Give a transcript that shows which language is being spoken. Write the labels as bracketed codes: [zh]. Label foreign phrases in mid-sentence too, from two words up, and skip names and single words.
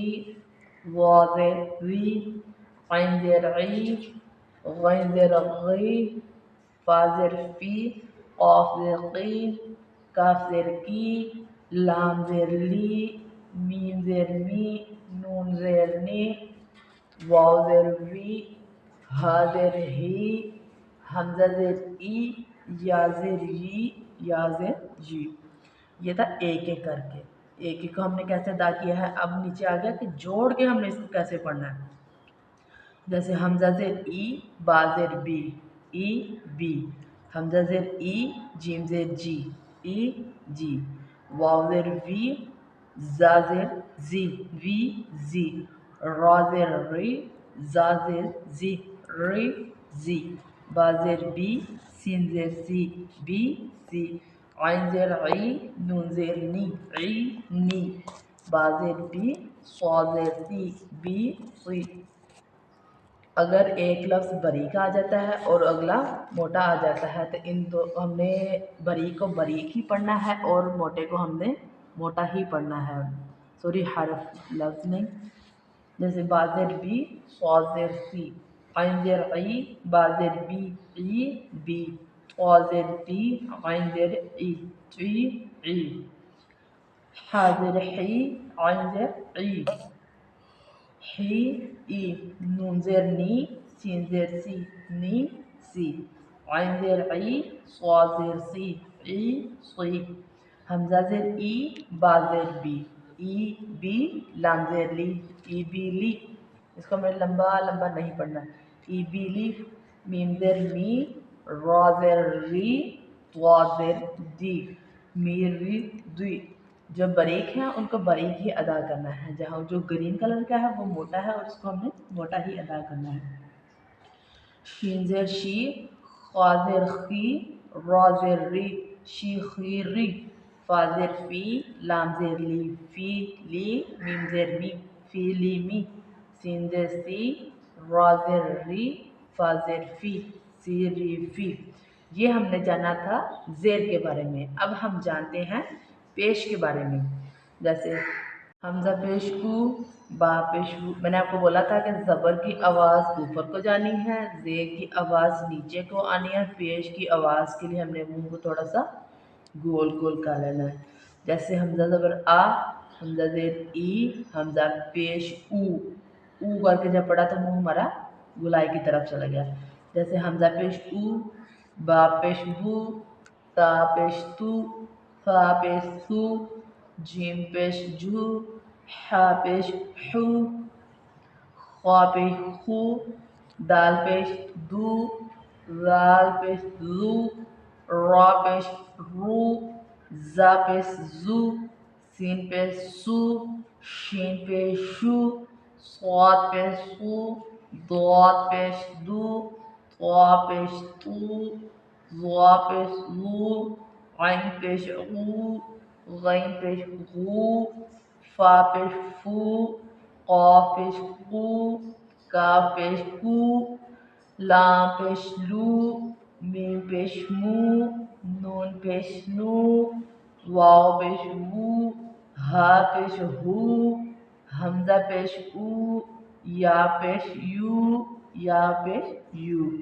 [ur] وا زیر زی، عین زیر عی، غین زیر غی، فا زیر فی، قاف زیر قی، کاف زیر کی، لام زیر لی، میم زیر می، نون زیر نی، واو زیر وی، ہا زیر ہی، ہمزہ زیر ای، یا زیر ای, یا زیر جی. یہ تھا ایک ایک کر کے. ایک ایک کو ہم نے کیسے ادا کیا ہے. اب نیچے آ گیا کہ جوڑ کے ہم نے اس کو کیسے پڑھنا ہے. جیسے حمزہ زیر ای با زیر بی ای بی. حمزہ زیر ای جیم زیر جی ای جی. واو زیر وی زا زیر زی وی زی. را زیر ری زا زیر زی ری زی. با زیر بی سین زیر سی بی سی. عین زیر عی نون زیر نی عی نی. با زیر بی صاد زیر سی بی سی. اگر ایک لفظ باریک آ جاتا ہے اور اگلا موٹا آ جاتا ہے تو ان دو ہم نے باریک کو باریک ہی پڑھنا ہے اور موٹے کو ہم نے موٹا ہی پڑھنا ہے. سوری حرف لفظ نہیں. جیسے با زیر بی صاد زیر سی عین زیر عی با زیر بی عی بی. قا زیر تی عین زیر عی عی عی. حا زیر حی عین زیر عی حی ای. نون زیر نی سین زیر سی نی سی. عین زیر عی صاد زیر سی عی سی. حمزہ زیر ای با زیر بی ای بی. لام زیر لی ای بی لی. اس کو ہمیں لمبا لمبا نہیں پڑھنا. ای بی لی. میم زیر می را زیر ری ضاد زیر دی می ری دی. جو باریک ہیں ان کو باریک ہی ادا کرنا ہے. جہاں جو [en] green colour [ur] کا ہے وہ موٹا ہے اور اس کو ہم نے موٹا ہی ادا کرنا ہے. شین زیر شی خا زیر خی را زیر ری شی خی ری. فا زیر فی لام زیر لی فی لی. میم زیر می فی لی می. سین زیر سی را زیر ری فا زیر فی سی ری فی. یہ ہم نے جانا تھا زیر کے بارے میں. اب ہم جانتے ہیں پیش کے بارے میں. جیسے حمزہ پیش او با پیش او. میں نے آپ کو بولا تھا کہ زبر کی آواز اوپر کو جانی ہے, زیر کی آواز نیچے کو آنی ہے. پیش کی آواز کے لیے ہم نے منہ کو تھوڑا سا گول گول کر لینا ہے. جیسے حمزہ زبر آ حمزہ زیر ای حمزہ پیش او. او کر کے جب پڑھا تو منہ ہمارا گلائی کی طرف چلا گیا. جیسے حمزہ پیش او با پیش بو تا پیش تو فا پیش سو جیم پیش جو حا پیش حو خا پیش خو دال پیش دو زال پیش زو را پیش رو زا پیش زو سین پیش سو شین پیش شو صاد پیش سو ضاد پیش دو طا پیش تو ظا پیش ظو عین پیش عو غین پیش غو فا پیش فو قاف پیش قو کاف پیش کو لام پیش لو میم پیش مو نون پیش نو واو پیش وو ہا پیش ہو حمزہ پیش او یا پیش یو یا پیش یو.